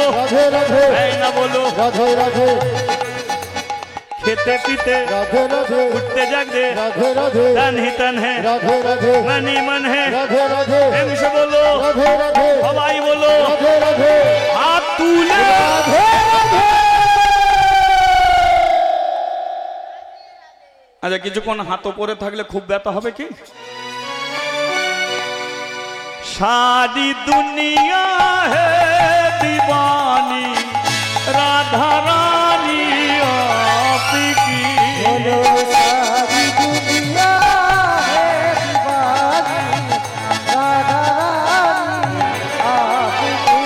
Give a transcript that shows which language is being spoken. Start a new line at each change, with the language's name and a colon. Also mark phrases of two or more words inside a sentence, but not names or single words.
Hindi: राधे राधे। बहन बोलो, राधे राधे। खेते पीते, राधे राधे। उठते जागते, राधे राधे। तन ही तन है, राधे राधे। मन ही मन है, राधे राधे। प्रेम से बोलो, राधे राधे। हवाई बोलो, राधे राधे। हाथ तूले। राधे राधे।
Bangla: আচ্ছা কিছুক্ষণ হাত উপরে থাকলে খুব ব্যথা হবে কি?
Hindi: सारी दुनिया है दीवानी राधा रानी आपकी, बोलो सारी दुनिया है दीवानी राधा रानी आपकी।